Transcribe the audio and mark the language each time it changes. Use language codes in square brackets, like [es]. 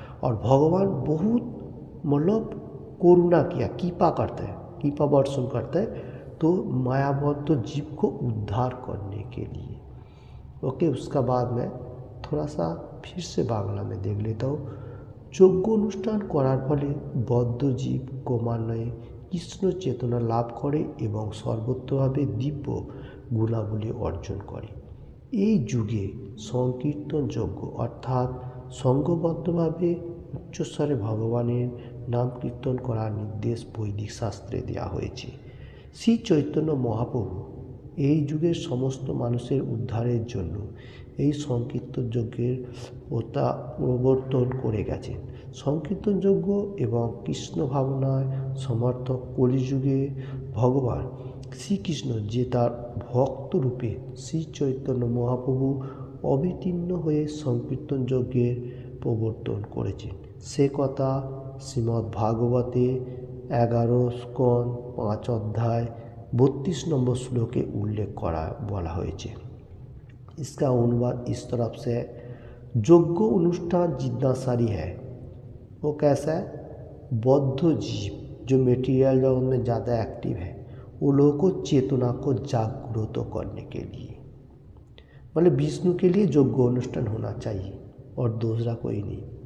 [hi] और भगवान बहुत मतलब करुणा किया, कृपा करते हैं, कृपा वर्षण करते हैं तो मायाबद्ध जीव को उद्धार करने के लिए। ओके, उसका बाद में थोड़ा सा फिर से बांग्ला में देख लेता हूँ। [bn] যজ্ঞ অনুষ্ঠান করার ফলে বদ্ধ জীব ক্রমান্বয়ে কৃষ্ণ চেতনা লাভ করে এবং সর্বত্রভাবে দিব্য গুণাবলী অর্জন করে। এই যুগে সংকীর্তন যজ্ঞ অর্থাৎ সংঘবদ্ধভাবে উচ্চস্বরে ভগবানের নাম কীর্তন করার নির্দেশ বৈদিক শাস্ত্রে দেওয়া হয়েছে। শ্রী চৈতন্য মহাপ্রভু এই যুগের সমস্ত মানুষের উদ্ধারের জন্য এই সংকীর্তন যজ্ঞের প্রবর্তন করে গেছেন। সংকীর্তন যজ্ঞ এবং কৃষ্ণ ভাবনায় সমর্থক কলিযুগে ভগবান শ্রীকৃষ্ণ যে তার ভক্ত রূপে শ্রী চৈতন্য মহাপ্রভু অবতীর্ণ হয়ে সংকীর্তন যজ্ঞের প্রবর্তন করেছেন, সে কথা শ্রীমদ্ ভাগবতে 11 স্কন্দ 5 অধ্যায় 32 নম্বর শ্লোকে उल्लेख करा बोला হয়েছে। [hi] इसका अनुवाद इस तरफ से है, यज्ञ अनुष्ठान जितना सारी है वो कैसा है? बौद्ध जीव जो मटेरियल जगत में ज़्यादा एक्टिव है वो लोगों को चेतना को जागृत करने के लिए, मतलब विष्णु के लिए यज्ञ अनुष्ठान होना चाहिए और दूसरा कोई नहीं।